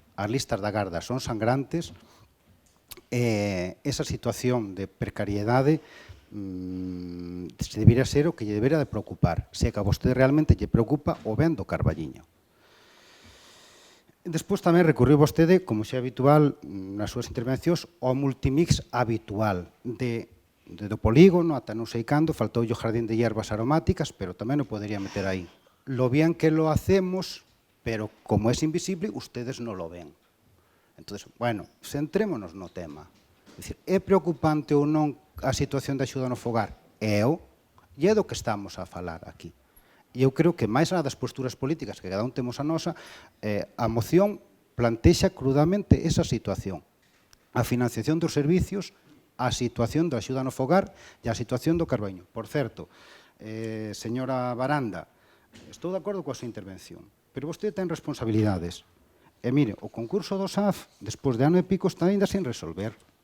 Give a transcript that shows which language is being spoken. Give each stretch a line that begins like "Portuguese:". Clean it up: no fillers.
Galician: As listas da Garda son sangrantes, esa situación de precariedade debería ser o que lle debería de preocupar, se que a vostede realmente lle preocupa o ben do Carballiño. Despois tamén recurriu vostede, como xa é habitual nas súas intervencións, ao multimix habitual do polígono ata non sei cando, faltou o
Spanish: jardín de hierbas aromáticas,
Galician: pero tamén o podería meter aí.
Spanish: Lo bien que lo hacemos, pero como es invisible, ustedes non lo ven.
Galician: Entón, bueno, centrémonos no tema. É dicir, é preocupante ou non a situación da axuda no fogar? E é do que estamos a falar aquí. E eu creo que, máis alá das posturas políticas que cada un temos a nosa, a moción plantexa crudamente esa situación. A financiación dos servicios, a situación da axuda no fogar e a situación do Carballiño. Por certo, señora Baranda, estou de acordo coa súa intervención, pero vostede ten responsabilidades. E mire, o concurso do SAF, despois de ano e pico, está ainda sin resolver.